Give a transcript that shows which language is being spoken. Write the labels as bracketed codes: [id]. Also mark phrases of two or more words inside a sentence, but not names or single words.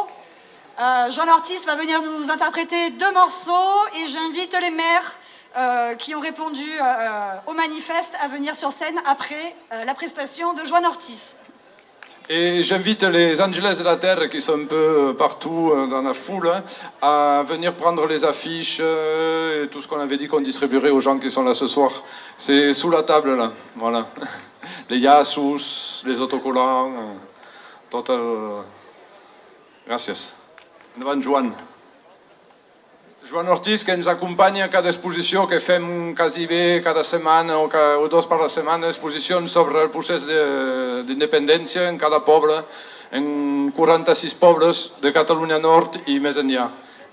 [fr] Joan Ortiz va venir nous interpréter 2 morceaux et j'invite les maires qui ont répondu au manifeste à venir sur scène après la prestation de Joan Ortiz. Et j'invite les Angeles de la Terre qui sont un peu partout dans la foule à venir prendre les affiches et tout ce qu'on avait dit qu'on distribuerait aux gens qui sont là ce soir. C'est sous la table là, voilà. Les Yasus, les autocollants, [ca] tot el... Gràcies. Endavant, Joan. Joan Ortiz, que ens acompanya a cada exposició que fem quasi bé cada setmana o dos per la setmana, exposicions sobre el procés d'independència en cada poble, en 46 pobles de Catalunya Nord i més enllà.